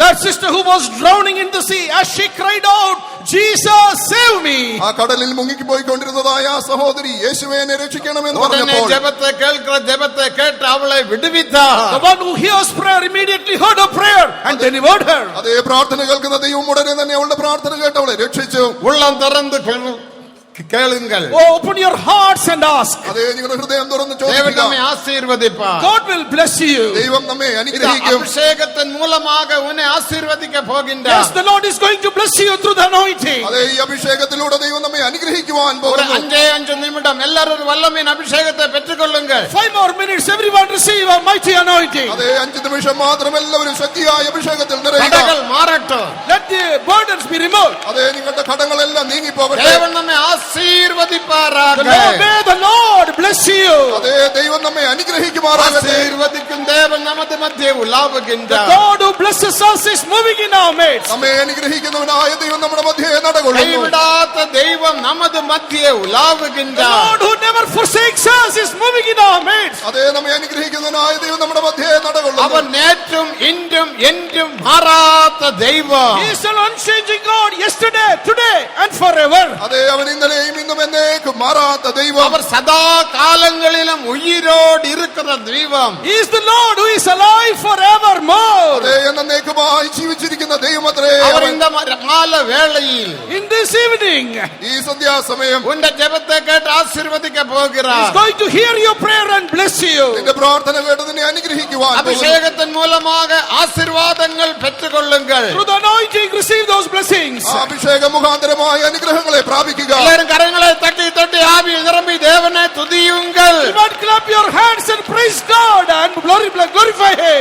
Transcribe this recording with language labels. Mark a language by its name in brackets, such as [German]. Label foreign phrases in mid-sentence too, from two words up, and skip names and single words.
[English] That sister who was drowning in the sea, as she cried out, Jesus, save me. [Malayalam] ആ കടലിൽ മുങ്ങിപ്പോയിക്കൊണ്ടിരുന്നതായ ആ സഹോദരി യേശുവേ എന്നെ രക്ഷിക്കണമെന്ന് [Tamil] உடனே [Malayalam] പറഞ്ഞപ്പോൾ [Tamil] ஜெபத்தை கேட்கிற ஜெபத்தை கேட்டு அவளை விடுவித்தார். [English] The one who hears prayer immediately heard her prayer and delivered her. [Malayalam] അതേ പ്രാർത്ഥന കേൾക്കുന്ന ദൈവം ഉടനെ തന്നെ അവളുടെ പ്രാർത്ഥന കേട്ട് അവളെ രക്ഷിച്ചു. [Tamil] உள்ளம் திறந்து கேளுங்கள். [English] Oh, open your hearts and ask. [Malayalam] അതേ, നിങ്ങളുടെ ഹൃദയം തുറന്ന് [Tamil] தேவன் நம்மை [Malayalam] ചോദിക്കുക. [Tamil] ஆசீர்வதிப்பார். [English] God will bless you. [Malayalam] ദൈവം നമ്മെ [Tamil] இந்த [Malayalam] അനുഗ്രഹിക്കും. [Tamil] அபிஷேகத்தின் மூலமாக உன்னை ஆசீர்வதிக்க [English] Yes, [Tamil] போகின்றார். [English] the Lord is going to bless you through the anointing. [Malayalam] അതേ, ഈ അഭിഷേകത്തിലൂടെ ദൈവം നമ്മെ അനുഗ്രഹിക്കുവാൻ [Tamil] ஒரு [Malayalam] പോകുന്നു. [Tamil] 5 நிமிடம் எல்லாரும் வல்லமையின் அபிஷேகத்தை பெற்றுக்கொள்ளுங்கள். [English] 5 more minutes, everyone receive a mighty anointing. [Malayalam] അതേ, 5 നിമിഷം മാത്രം എല്ലാവരും ശക്തിയായ അഭിഷേകത്തിൽ നിറയുക. [Tamil] தடைகள் மாறட்டும். [English] Let the burdens be removed. [Malayalam] അതേ, നിങ്ങളുടെ കടങ്ങളെല്ലാം നീങ്ങിപ്പോകട്ടെ. [Tamil] தேவன் நம்மை ஆசீர்வதிப்பாராக. [English] May the Lord bless you. [Malayalam] അതേ, ദൈവം നമ്മെ അനുഗ്രഹിക്കുമാറാകട്ടെ. [Tamil] ஆசீர்வதிக்கும் தேவன் நமது மத்தியே உலாவுகின்றார். [English] God who blesses us is moving in our midst. [Malayalam] നമ്മെ അനുഗ്രഹിക്കുന്നവനായ ദൈവം നമ്മുടെ മധ്യേ നടകൊള്ളുന്നു. [Tamil] கைவிடாத தெய்வம் நமது மத்தியே [English] The [Tamil] உலாவுகின்றார். [English] Lord who never forsakes us is moving in our midst. [Malayalam] അതേ, നമ്മെ അനുഗ്രഹിക്കുന്നവനായ ദൈവം നമ്മുടെ മധ്യേ നടകൊള്ളുന്നു. [Tamil] அவன் நேற்றும் இன்றும் என்றும் மாறாத தெய்வம். [English] He is an unchanging God yesterday, today and forever. [Malayalam] അതേ, അവൻ ഇന്നലെയും ഇന്നും എന്നേക്കും മാറാത്ത ദൈവം. [Tamil] அவர் சதா காலங்களிலும் உயிரோடு இருக்கிற தெய்வம். [English] He is the Lord who is alive forevermore. [Malayalam] അതേ, എന്നേക്കുമായി ജീവിച്ചിരിക്കുന്ന ദൈവമത്രേ [Tamil] அவர் [Malayalam] അവൻ. [Tamil] இந்த மால வேளையில் [English] In this evening, [Malayalam] ഈ സന്ധ്യാസമയം [Tamil] உண்ட ஜெபத்தை கேட்டு ஆசீர்வதிக்க [English] He is [Tamil] போகிறார். [English] going to hear your prayer and bless you. [Malayalam] നിന്റെ പ്രാർത്ഥന കേട്ട് നിന്നെ അനുഗ്രഹിക്കുവാൻ പോകുന്നു. [Tamil] அபிஷேகத்தின் மூலமாக ஆசீர்வாதங்கள் பெற்றுக்கொள்ளுங்கள். [English] Through the anointing, receive those blessings. [Malayalam] ആ അഭിഷേക മുഖാന്തരമായ അനുഗ്രഹങ്ങളെ പ്രാപിക്കുക. [Tamil] எல்லாரும் கரங்களை தட்டி தட்டி ஆவியில் நிரம்பி தேவனை துதியுங்கள். [English] Do not clap your hands and praise God and glorify Him.